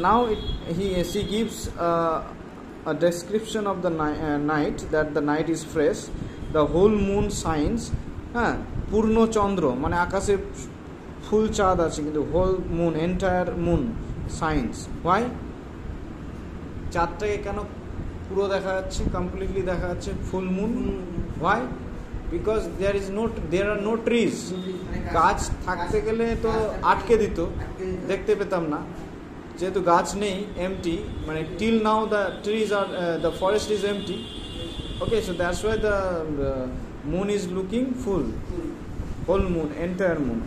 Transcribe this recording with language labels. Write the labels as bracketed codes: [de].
[en] Now she gives a description of the night, that the night is fresh, the whole moon shines. [bn] Purno chandra মানে আকাশে ফুল চাঁদ আছে, কিন্তু [en] whole moon, entire moon shines. Why? [bn] চাঁদটাকে কেন পুরো দেখা যাচ্ছে, কমপ্লিটলি দেখা যাচ্ছে, full moon? [en] Why? Because there are no trees. [bn] গাছ থাকতে গেলে তো আটকে দিত, দেখতে পেতাম না, যেহেতু গাছ নেই, এমটি, মানে [en] till now the forest is empty. Okay, so that's why the moon is looking full, whole moon, entire moon.